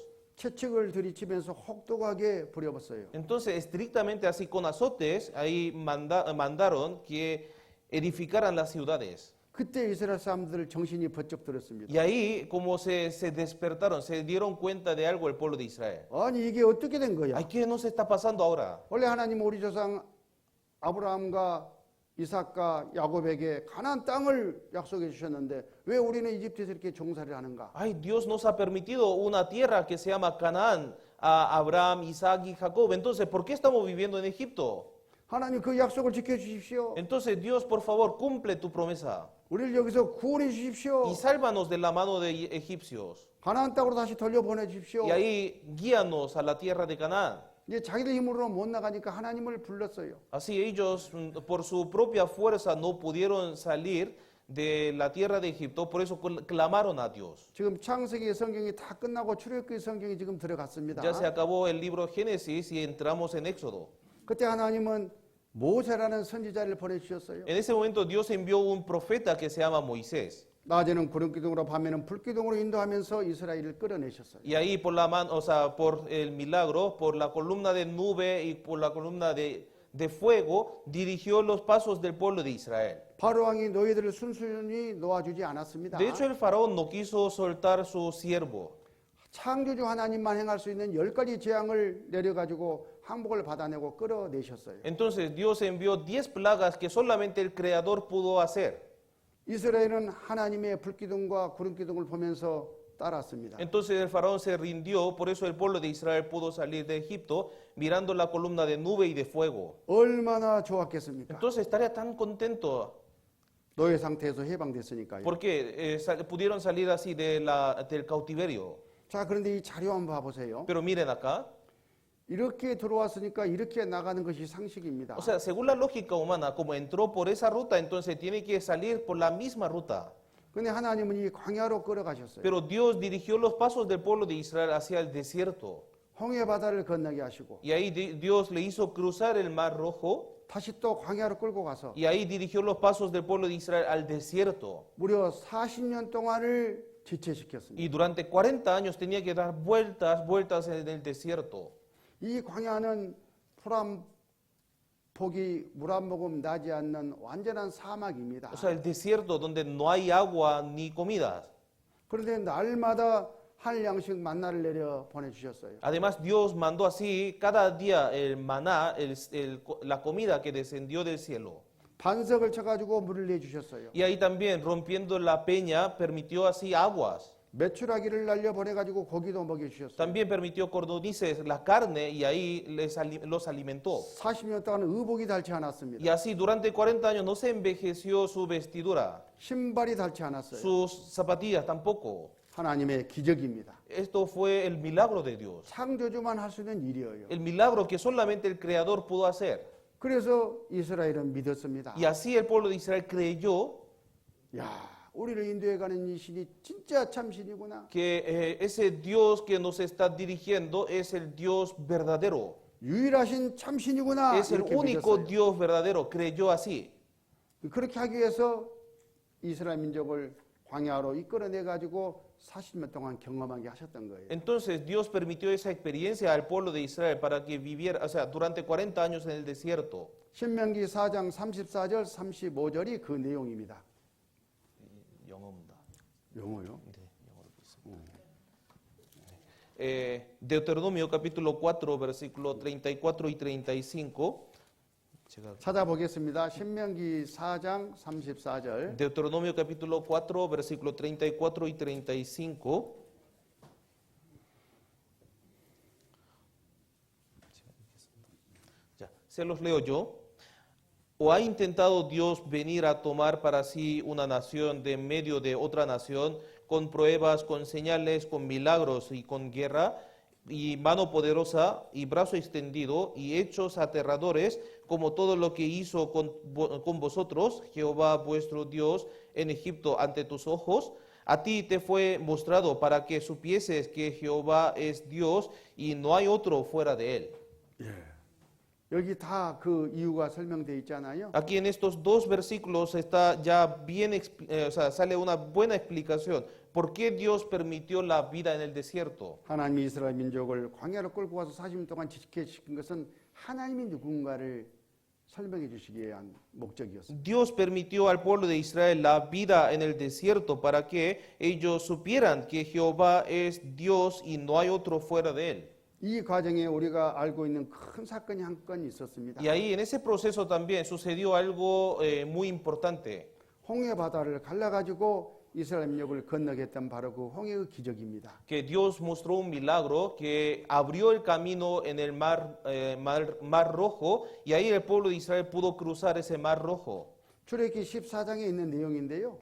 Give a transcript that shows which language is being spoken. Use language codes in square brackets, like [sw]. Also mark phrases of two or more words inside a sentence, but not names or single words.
[ko] 채찍을 들이치면서 혹독하게 부려봤어요. [es] Entonces estrictamente así con azotes ahí mandaron que edificaran las ciudades. [ko] 그때 이스라엘 사람들 정신이 번쩍 들었습니다. [es] Y ahí como se despertaron, se dieron cuenta de algo el pueblo de Israel. [ko] 아니 이게 어떻게 된 거야? [es] Ay, ¿qué nos está pasando ahora? [ko] 원래 하나님 우리 조상 아브라함과 이삭과 야곱에게 가나안 땅을 약속해 주셨는데 왜 우리는 이집트에서 이렇게 종살이를 하는가? [es] Ay, Dios nos ha permitido una tierra que se llama Canaán a Abraham, Isaac y Jacob. Entonces, ¿por qué estamos viviendo en Egipto? [ko] 하나님 그 약속을 지켜 주십시오. [es] Entonces, Dios, por favor, cumple tu promesa [ko] 우리를 여기서 구원해 주십시오. [es] y sálvanos de la mano de egipcios. [ko] 가나안 땅으로 다시 돌려보내 주십시오. [es] Y ahí guíanos a la tierra de Canaán. [ko] 이제 자기들 힘으로 못 나가니까 하나님을 불렀어요. [es] Así ellos, por su propia fuerza, no pudieron salir de la tierra de Egipto, por eso clamaron a Dios. [ko] 지금 창세기 성경이 다 끝나고 출애굽기 성경이 지금 들어갔습니다. [es] Ya se acabó el libro Génesis y entramos en Éxodo. [ko] 그때 하나님은 모세라는 선지자를 보내주셨어요. [es] En ese momento Dios envió un profeta que se llama Moisés. [ko] 낮에는 구름 기둥으로 밤에는 불 기둥으로 인도하면서 이스라엘을 끌어내셨어요. [es] Y ahí por la mano, o sea, por el milagro, por la columna de nube y por la columna de fuego, dirigió los pasos del pueblo de Israel. [ko] 바로 왕이 너희들을 순순히 놓아주지 않았습니다. [es] De hecho, el faraón no quiso soltar su siervo. [ko] 창조주 하나님만 행할 수 있는 10가지 재앙을 내려가지고 항복을 받아내고 끌어내셨어요. [es] Entonces Dios envió 10 plagas que solamente el Creador pudo hacer. [ko] 이스라엘은 하나님의 불기둥과 구름기둥을 보면서 따랐습니다. [es] Entonces el faraón se rindió, por eso el pueblo de Israel pudo salir de Egipto mirando la columna de nube y de fuego. [ko] 얼마나 좋았겠습니까? [es] Entonces estaría tan contento [ko] 노예 상태에서 해방됐으니까요. [es] porque pudieron salir así del cautiverio. [ko] 자, 그런데 이 자료 한번 봐보세요. [es] Pero miren acá, [ko] 이렇게 들어왔으니까 이렇게 나가는 것이 상식입니다. [es] o sea, según la lógica humana, como entró por esa ruta, entonces tiene que salir por la misma ruta. [ko] 근데 하나님은 이 광야로 끌어가셨어요. [es] Pero Dios dirigió los pasos del pueblo de Israel hacia el desierto. [ko] 홍해 바다를 건너게 하시고 [es] Y ahí Dios le hizo cruzar el mar rojo. [ko] 다시 또 광야로 끌고 가서 [es] Y ahí dirigió los pasos del pueblo de Israel al desierto. [ko] 무려 40년 동안을 지체시켰습니다. [es] Y durante 40 años tenía que dar vueltas en el desierto. [ko] 이 광야는 폭이 물 한 모금 나지 않는 완전한 사막입니다. [es] O sea, el desierto donde no hay agua ni comida. [ko] 그런데 날마다 한 양씩 만나를 내려 보내주셨어요. [es] Además, Dios mandó así cada día el maná, la comida que descendió del cielo. [ko] 반석을 쳐가지고 물을 내주셨어요. [es] Y ahí también, rompiendo la peña, permitió así aguas. [ko] 메추라기를 날려 보내가지고 고기도 먹여주셨어요. [es] También permitió cordonices la carne y ahí los alimentó. [ko] 40년 동안 의복이 닳지 않았습니다. [es] Y así durante 40 años no se envejeció su vestidura, [ko] 신발이 닳지 않았어요. [es] sus zapatillas tampoco. [ko] 하나님의 기적입니다. [es] Esto fue el milagro de Dios. [ko] 창조주만 할 수 있는 일이에요. [es] El milagro que solamente el Creador pudo hacer. [ko] 그래서 이스라엘은 믿었습니다. [es] Y así el pueblo de Israel creyó [ko] 야, 우리를 인도해가는 이 신이 진짜 참 신이구나. [es] que ese Dios que nos está dirigiendo es el Dios verdadero. [ko] 유일하신 참 신이구나. [es] Es el [ko] 이렇게 [es] único [ko] 믿었어요. [es] Dios verdadero. Creyó así. [ko] 그렇게 하기 위해서 이스라엘 민족을 광야로 이끌어내 가지고 40년 동안 경험하게 하셨던 거예요. [es] Entonces Dios permitió esa experiencia al pueblo de Israel para que viviera, o sea, durante 40 años en el desierto. [ko] 신명기 4장 34절 35절이 그 내용입니다. 영어요? [es] Deuteronomio capítulo 4, versículo 34 y 35. [ko] 찾아보겠습니다. 신명기 4장 34절. [es] Deuteronomio capítulo 4, versículo 34 y 35. Ya, se los leo yo. ¿O ha intentado Dios venir a tomar para sí una nación de en medio de otra nación, con pruebas, con señales, con milagros y con guerra, y mano poderosa, y brazo extendido, y hechos aterradores, como todo lo que hizo con vosotros, Jehová vuestro Dios, en Egipto ante tus ojos? A ti te fue mostrado para que supieses que Jehová es Dios, y no hay otro fuera de él. [ko] 여기 다 그 이유가 설명되어 있잖아요. [es] Aquí en estos dos versículos está ya bien, o sea, sale una buena explicación. ¿Por qué Dios permitió la vida en el desierto? [ko] 하나님이 이스라엘 민족을 광야로 끌고 와서 40년 동안 지키신 것은 하나님이 누군가를 설명해 주시기 위한 목적이었습니다. [es] Dios permitió al pueblo de Israel la vida en el desierto para que ellos supieran que Jehová es Dios y no hay otro fuera de él. [ko] 이 과정에 우리가 알고 있는 큰 사건이 한 건 있었습니다. [es] Y ahí en ese proceso también sucedió algo muy importante. [ko] 홍해 바다를 갈라가지고 이스라엘 민족을 건너게 했던 바로 그 홍해의 기적입니다. [es] Que Dios mostró un milagro que abrió el camino en el mar Rojo y ahí el pueblo de Israel pudo cruzar ese mar Rojo. [ko] 출애굽기 14장에 있는 내용인데요.